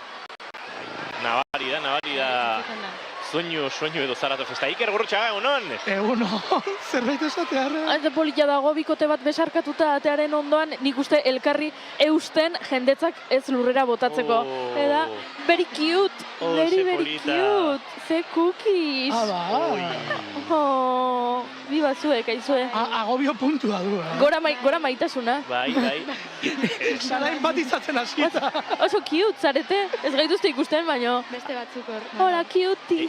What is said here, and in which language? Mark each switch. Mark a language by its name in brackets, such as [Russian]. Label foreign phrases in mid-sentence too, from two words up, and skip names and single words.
[Basque] Nabari da. Soinu edo zaratu festa. Iker Gurrutxaga, egunon? Egunon, zerbait esatearra. Hain polita dago bikote bat besarkatuta atearen ondoan, nik uste elkarri eusten jendetzak ez lurrera botatzeko. Eta, [English] very cute, very cute, ze cookies. [Basque] Biba zuek, aizue. Agobio puntua du, Gora maitasuna. Bai. Zara empatizatzen hasita. Oso cute, zarete. Ez gaituzte ikusten, baino. Beste batzuk hor. [Spanish] Hola, cuties.